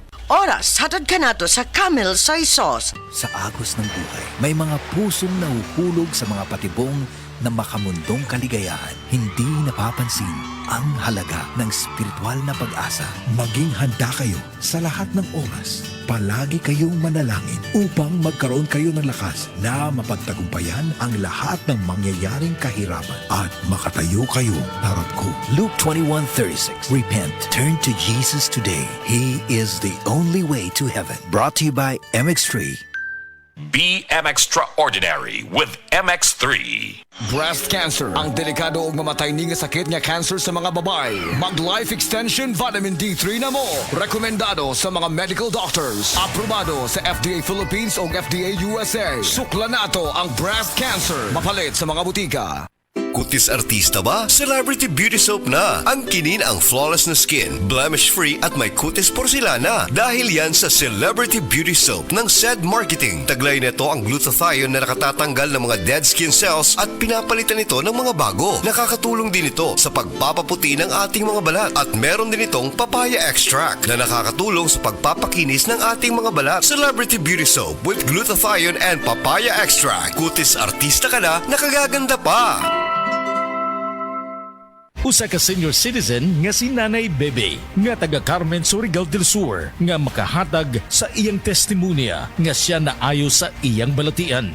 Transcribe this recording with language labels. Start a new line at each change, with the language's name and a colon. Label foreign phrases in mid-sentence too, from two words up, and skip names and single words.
Cebuano: oras hatod ka nato sa Camel Soy Sauce.
Filipino: Sa agos ng buhay, may mga pusong nahuhulog sa mga patibong na makamundong kaligayahan. Hindi napapansin ang halaga ng spiritual na pag-asa. Maging handa kayo sa lahat ng oras. Palagi kayong manalangin upang magkaroon kayo ng lakas na mapagtagumpayan ang lahat ng mangyayaring kahirapan at makatayo kayo harap ko. Luke 21:36.
English: Repent. Turn to Jesus today. He is the only way to heaven. Brought to you by MX3. Be extraordinary with MX3. Breast cancer,
Cebuano: ang delikado ug mamatay ni nga sakit nga cancer sa mga babae. Mag Life Extension Vitamin D3 na mo. Rekomendado sa mga
English: medical doctors.
Cebuano: Aprobado sa FDA Philippines ug FDA USA. Sukla nato ang
English: breast cancer.
Cebuano: Mapalit sa mga butika.
Filipino: Kutis artista ba? Celebrity Beauty Soap na. Ang kinin ang flawless na skin, blemish-free at may kutis porcelana. Dahil yan sa Celebrity Beauty Soap ng SED Marketing. Taglay nito ang glutathione na nakatatanggal ng mga
English: dead skin cells
Filipino: at pinapalitan ito ng mga bago. Nakakatulong din ito sa pagpapaputi ng ating mga balat. At meron din itong
English: papaya extract
Filipino: na nakakatulong sa pagpapakinis ng ating mga balat.
English: Celebrity Beauty Soap with glutathione and papaya extract.
Filipino: Kutis artista ka na, nakagaganda pa.
Cebuano: Usa ka
English: senior citizen
Cebuano: nga si Nanay Bebe nga taga Carmen Surigao del Sur nga makahatag sa iyang testimonya nga siya naayo sa iyang balatian.